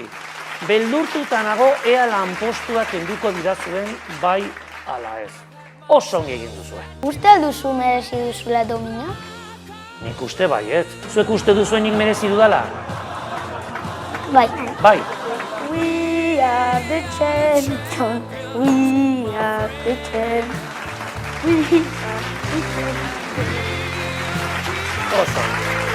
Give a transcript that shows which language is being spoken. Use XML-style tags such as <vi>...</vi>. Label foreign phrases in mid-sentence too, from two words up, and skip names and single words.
<eu>Beldurtuta nago ea lanpostua kenduko didazuen bai ala ez. Oso ongi egin duzue. Uste alduzu merezi duzula domina? Nik uste baiet. Zuek uste duzuen nik merezi dudala? Bai. Bai.</eu> <en>We are the champions. We are the champions. We are the champions.</en> <eu>Oso ongi.</eu>